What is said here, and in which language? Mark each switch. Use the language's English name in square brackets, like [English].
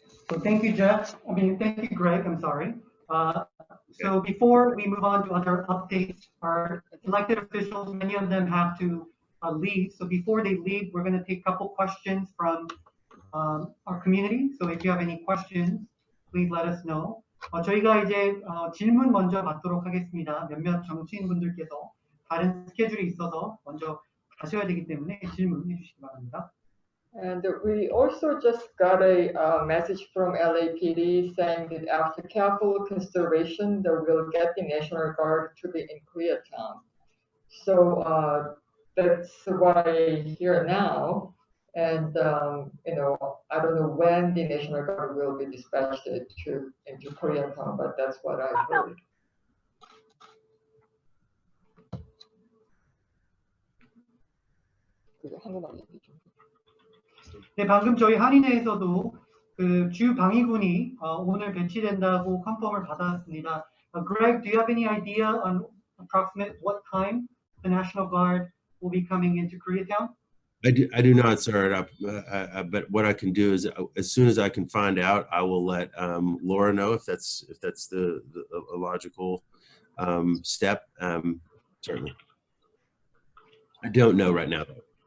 [English] So thank you, Jeff. Thank you, Greg. I'm sorry. So before we move on to other updates, our elected officials, many of them have to leave. So before they leave, we're going to take a couple questions from our community. So if you have any questions, please let us know. [Korean] 저희가 이제 질문 먼저 받도록 하겠습니다. 몇몇 정치인분들께서 다른 스케줄이 있어서 먼저 가셔야 되기 때문에 질문해 주시기 바랍니다. [English] And we also just got a message from LAPD saying that after careful consideration, they will get the National Guard to be in Koreatown. So that's what I hear now. And I don't know when the National Guard will be dispatched into Koreatown, but that's what I heard. [Korean] 네, 방금 저희 한인회에서도 그 주 방위군이 오늘 배치된다고 컨펌을 받았습니다. [English] Greg, do you have any idea on approximate what time the National Guard will be coming into Koreatown? I do not, sir. But what I can do is, as soon as I can find out, I will let Laura know if that's a logical step. Certainly. I don't know right now, though.